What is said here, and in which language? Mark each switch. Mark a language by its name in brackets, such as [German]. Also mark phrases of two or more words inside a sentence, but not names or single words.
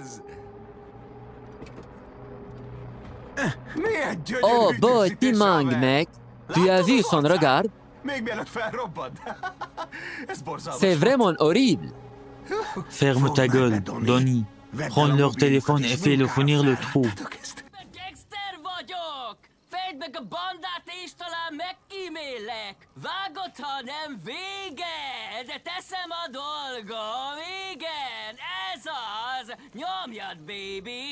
[French] Oh, beau timang, mec. Tu as vu son regard? C'est vraiment horrible. Ferme ta gueule, Donnie. Prends leur téléphone et fais-le finir le trou. [Hungarian] Gangster vagyok! Fedd meg a bandát és talán megkímélek! Vágod, ha nem vége! De teszem a dolgom, igen! Ez az! Nyomjad, baby!